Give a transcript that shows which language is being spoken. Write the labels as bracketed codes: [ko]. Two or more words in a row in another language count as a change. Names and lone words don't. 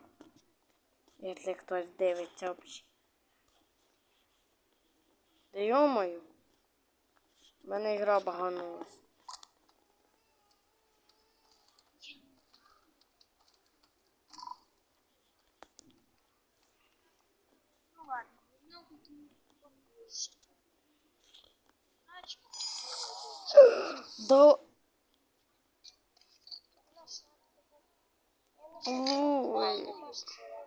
[uk] Якщо хтось дивиться взагалі. Да йо-моє. В мене ігра баганулась. [ru] Ну ладно, ну потом попозже. Значит, До... я нашла Ой.